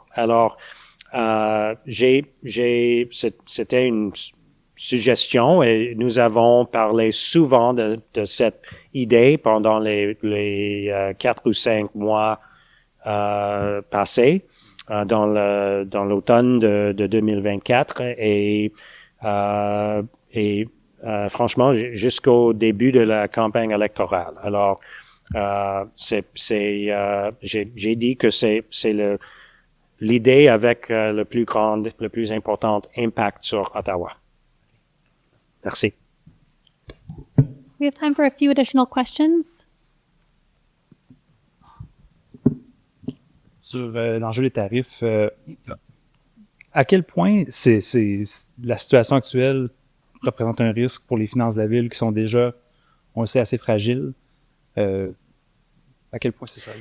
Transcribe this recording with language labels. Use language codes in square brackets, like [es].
[fr] Alors, c'était une suggestion et nous avons parlé souvent de cette idée pendant les 4 ou 5 mois passés dans l'automne de 2024 et franchement jusqu'au début de la campagne électorale. Alors, j'ai dit que c'est l'idée avec le plus important impact sur Ottawa. Merci. [en] We have time for a few additional questions. [fr] Sur l'enjeu des tarifs, à quel point la situation actuelle représente un risque pour les finances de la ville qui sont déjà, on le sait, assez fragiles? À quel point c'est ça?